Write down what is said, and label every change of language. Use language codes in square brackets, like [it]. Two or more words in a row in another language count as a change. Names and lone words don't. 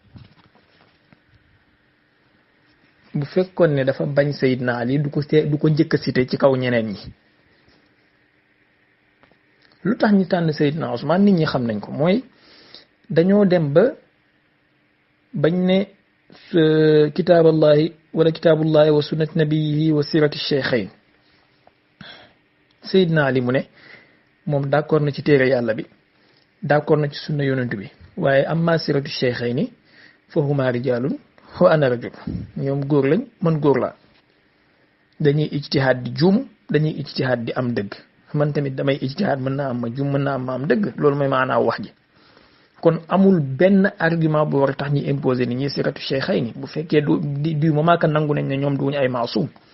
[wo] bu fekkoon ne dafa bañ Seydina Ali du ko njëkk a cité ci kaw ñeneen ñi lu tax ñu tànn Seydina Ousmane nit ñi xam nañ ko mooy dañoo dem ba bañ ne [ar] كتاب الله ولا كتاب الله وسنة نبيه وسيرة الشيخين [wo] Seydina Ali mu ne moom d'accord na ci téere yàlla bi d'accord na ci sunna yonent bi waaye [ar] أما سيرة الشيخين فهما رجال وأنا رجل [wo] ñoom góor lañ man góor laa dañuy ijtihaad di juum dañuy ijtihaad di am dëgg man tamit damay ijtihaad mën naa am ma juum mën naa am ma am dëgg loolu mooy maanaaw wax ji kon amul benn argument bu war a tax ñi imposer ni ñi [ar] سيرة الشيخين [wo] bu fekkee [fr] du moment que [wo] nangu nañ ne ñoom duñu ay maasum